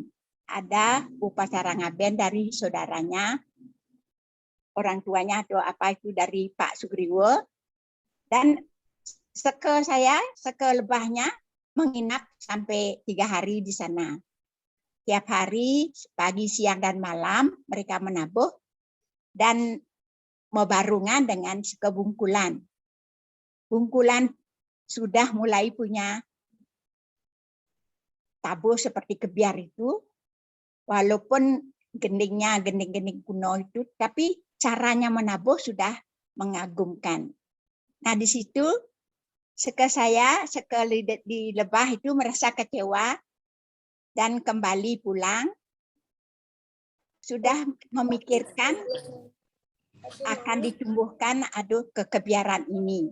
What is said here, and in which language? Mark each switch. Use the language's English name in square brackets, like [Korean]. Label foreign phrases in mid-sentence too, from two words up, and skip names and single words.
[Indonesian] Ada upacara ngaben dari saudaranya, orang tuanya atau apa itu dari Pak Sugriwo. Dan seke lebahnya menginap sampai 3 hari di sana. Tiap hari, pagi, siang, dan malam mereka menabuh dan mebarungan dengan seke Bungkulan. Bungkulan sudah mulai punya tabuh seperti kebiar itu, walaupun gending-gending kuno itu, tapi caranya menabuh sudah mengagumkan. Nah di situ seke di Lebah itu merasa kecewa dan kembali pulang, sudah memikirkan akan ditumbuhkan kekebiaran ini.